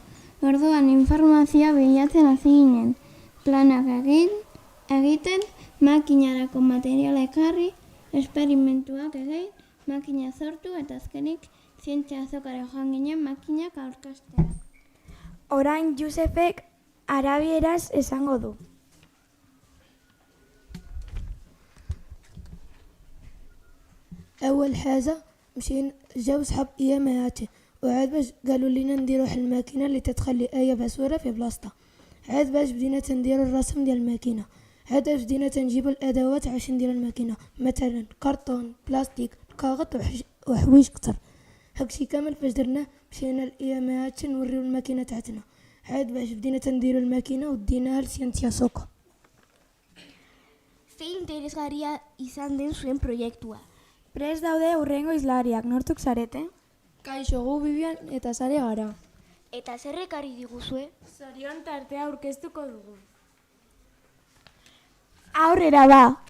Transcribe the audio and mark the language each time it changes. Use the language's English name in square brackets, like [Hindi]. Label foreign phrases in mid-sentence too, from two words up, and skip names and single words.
[Basque] Orduan informazioa bilatzen hasi ginen. Planak egiten, makinarako materiala ekarri, esperimentuak egin, makina sortu eta azkenik zientzia azokara joan ginen makinak aurkastera. Orain Josepek arabieraz esango du. [Arabic] أول حاجة مشينا جاو صحاب إياماتي وعاد باش قالوا لنا نديرو واحد الماكينة اللي تتخلي آية بصورة في بلاصتها. عاد باش بدينا تنديرو الرسم ديال الماكينة. عاد باش بدينا تنجيبو الأدوات عشان نديرو الماكينة، مثلا كرتون، بلاستيك، كاغط وحوايج كتر. هاكشي كامل فاش درناه مشينا لإيامات نوريو الماكينة تاعتنا. عاد باش بدينا تنديرو الماكينة وديناها لسيانتيا سوكا. [Basque] Zein interesgarria izan den zuen proiektua. Prest daude hurrengo izlariak, nortzuk zarete? Kaixo, gu Bibian eta Sare gara. Eta zer ekarri diguzue? Zorion tartea aurkeztuko dugu. Aurrera ba!